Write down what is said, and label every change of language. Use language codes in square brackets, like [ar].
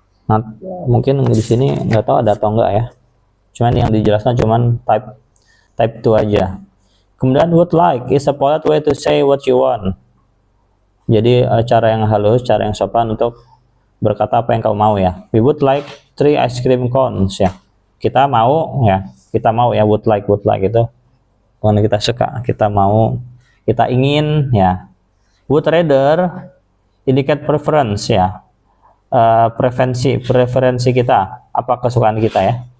[id] Nah, mungkin di sini nggak tahu ada atau enggak ya. Cuman yang dijelaskan cuman type 2 aja. Kemudian [en] would like is a polite way to say what you want. [id] Jadi cara yang halus, cara yang sopan untuk berkata apa yang kau mau ya. [en] We would like 3 ice cream cones ya. [id] Kita mau ya, would like itu bukan kita suka, kita mau, kita ingin ya. [en] Would rather indicate preference [id] ya. Preferensi kita, apa kesukaan kita ya.